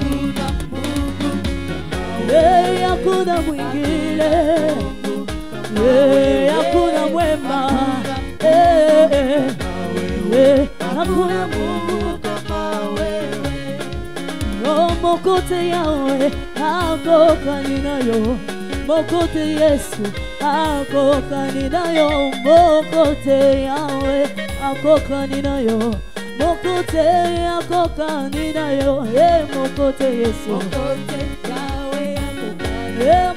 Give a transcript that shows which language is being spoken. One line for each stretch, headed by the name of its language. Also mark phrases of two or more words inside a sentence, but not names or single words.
Swahili: hakuna mwingine, hakuna mwema, hakuna Mungu kama wewe.
Lingala: Mokote Yahweh, akokani na yo. Mokote Yesu, akokani na yo. Mokote Yahweh, akokani na yo. Mokote akokani na yo. Mokote Yesu, mokote Yahweh akokani.